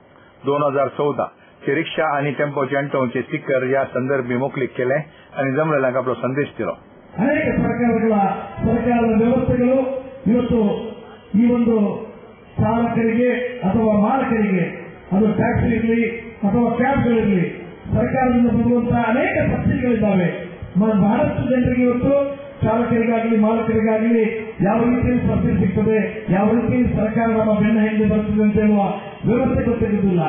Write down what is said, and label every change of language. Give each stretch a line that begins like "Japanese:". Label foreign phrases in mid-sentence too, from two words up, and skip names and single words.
Konkani: 2014 चे रिक्षा आणि टेम्पोचे अंटोवचे स्टिकर या संदर्भी मोकळीक केले आणि जमलेल्यांक आपलो संदेश दिलो।
Kannada: ಅನೇಕ ಸರ್ಕಾರದ ವ್ಯವಸ್ಥೆಗಳು ಇವತ್ತು ಈ ಒಂದು ಚಾಲಕರಿಗೆ ಅಥವಾ ಮಾಲಕರಿಗೆ ಅದು ಟ್ಯಾಕ್ಸಿ ಇರಲಿ ಅಥವಾ ಕ್ಯಾಬ್ಗಳಿರಲಿ ಸರ್ಕಾರದಿಂದ ಬರುವಂತಹ ಅನೇಕ ಸಬ್ಸಿಡಿಗಳಿದ್ದಾವೆ। ಬಹಳಷ್ಟು ಜನರಿಗೆ ಇವತ್ತು ಚಾಲಕರಿಗಾಗಲಿ ಮಾಲಕರಿಗಾಗಲಿ ಯಾವ ರೀತಿಯಲ್ಲಿ ಸಬ್ಸಿಡಿ ಸಿಗ್ತದೆ, ಯಾವ ರೀತಿಯಲ್ಲಿ ಸರ್ಕಾರ ನಮ್ಮ ಬೆನ್ನ ಹಿಂದೆ ಬರ್ತದೆ ಅಂತ ಹೇಳುವ ವ್ಯವಸ್ಥೆ ಗೊತ್ತಿರುವುದಿಲ್ಲ।